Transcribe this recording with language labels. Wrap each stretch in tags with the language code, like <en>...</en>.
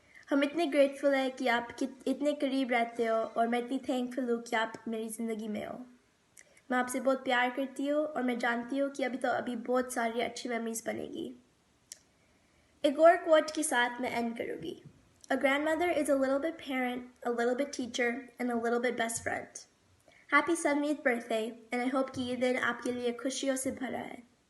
<hi>हम इतने ग्रेटफुल है कि आप इतने करीब रहते हो, और मैं इतनी थैंकफुल हूँ कि आप मेरी ज़िंदगी में हो। मैं आपसे बहुत प्यार करती हूँ और मैं जानती हूँ कि अभी बहुत सारी अच्छी मेमोरीज बनेगी। एक और कोट के साथ मैं एंड करूँगी।</hi> <en>A grandmother is a little bit parent, a little bit teacher, and a little bit best friend. Happy 70th birthday, and I hope</en> <hi>कि ये दिन आपके लिए खुशियों से भरा है।</hi>